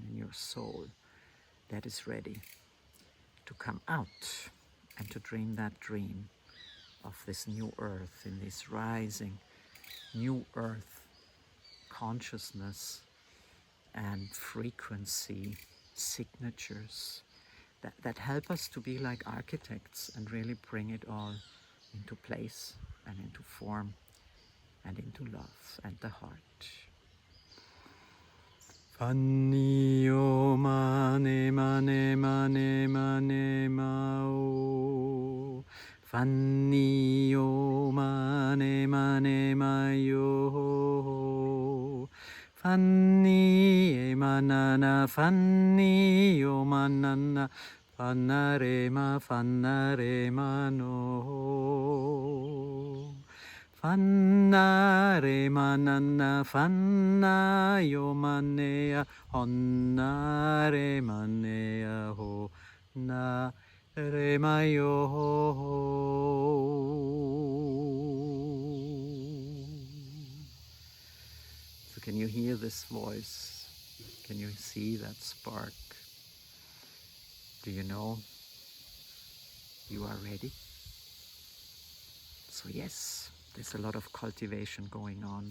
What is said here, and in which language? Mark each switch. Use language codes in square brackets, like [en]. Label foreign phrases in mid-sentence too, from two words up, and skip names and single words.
[en] in your soul that is ready to come out and to dream that dream of this new earth, in this rising new earth consciousness and frequency signatures that help us to be like architects and really bring it all into place and into form and into love and the heart. Fanni o mane mane mane mane mao. Fanni o mane mane mayo. Fanni e manana fanni o manana. Fannare ma no. Fannare manana fanna yo manea honnare manea ho na re mayo ho. So can you hear this voice? Can you see that spark? Do you know you are ready? So yes, there's a lot of cultivation going on.